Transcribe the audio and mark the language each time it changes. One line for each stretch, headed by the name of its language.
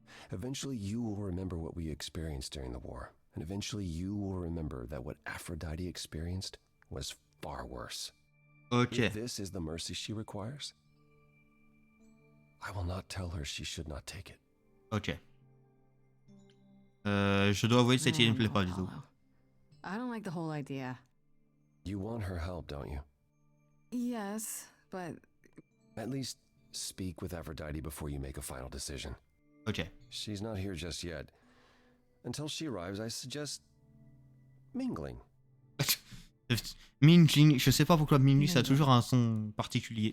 English: Eventually, you will remember what we experienced during the war. And eventually, you will remember that what Aphrodite experienced was far worse. Ok. If this is the mercy she requires, I will not tell her she should not take it. Ok.
French: Je dois avouer que cette idée ne me plaît pas du tout.
English: I don't like the whole idea. You want her help, don't you? Yes, but... At least speak with Aphrodite before you make a final decision. Ok. She's not here just yet. Until she arrives, I suggest mingling.
French: Mingling, je sais pas pourquoi mingling, ça a toujours un son particulier.